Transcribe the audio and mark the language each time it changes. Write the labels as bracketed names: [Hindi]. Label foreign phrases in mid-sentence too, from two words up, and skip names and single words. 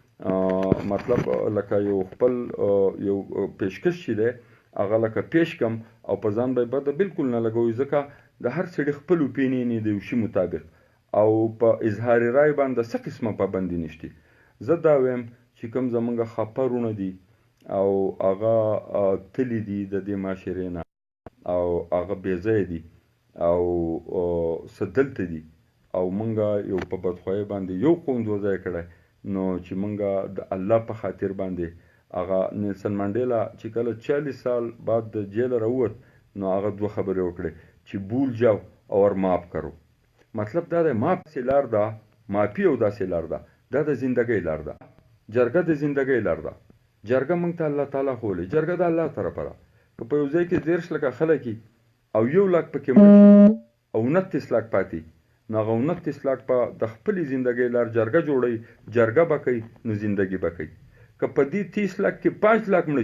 [Pashto] مطلب لکه یو خپل یو پیشکش چې دی هغه لکه پیش کم او په ځان به بده بالکل نه لګوي ځکه د هر سړي خپل اوپینین دی یو شي مطابق او په اظهار رای باندې څه قسمه پابندي نشته زه دا وایم چې کوم زمونږ خپرونه دي او هغه تللی دي د دې معاشرې نه او هغه بې ځایه دي او څه دلته دي او مونږ یو په بدخوایۍ باندې یو قوم ځای کړی نو چې مونږ د الله په خاطر باندې هغه نیلسن منډیلا چې کله 40 سال بعد د جیل راووت نو هغه دوه خبرې وکړې چې [Urdu] بول جاو اور معاف کرو [Pashto] مطلب دا دی معاف داسې لار ده معافي او داسې لار ده دا د زندګۍ لار ده جرګه د زندګۍ لار ده جرګه مونږ ته الله تعالی ښوولې جرګه د الله طرفه ده که په یو ځای کې 30 لکه خلک او 1 لاک پکې مړه او 29 لاک پاتې نو هغه 29 لاک په د خپلې زندګۍ لار جرګه جوړوي جرګه به کوي نو زندګي به کوي که په دې 30 لاک کې 5 لاک مړه